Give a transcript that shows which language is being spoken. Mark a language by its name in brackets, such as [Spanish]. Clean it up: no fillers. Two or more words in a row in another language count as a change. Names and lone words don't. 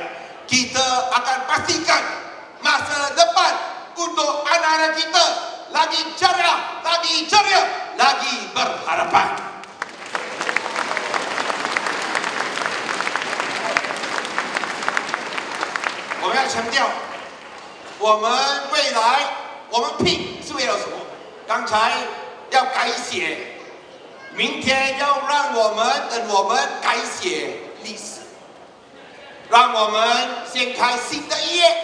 [Malay] Kita akan pastikan masa depan untuk anak-anak kita lagi ceria, lagi berharapan. [Chinese] Saya 要强调，我们未来，我们拼是为了什么？刚才要改写，明天要让我们改写历史，让我们掀开新的一页。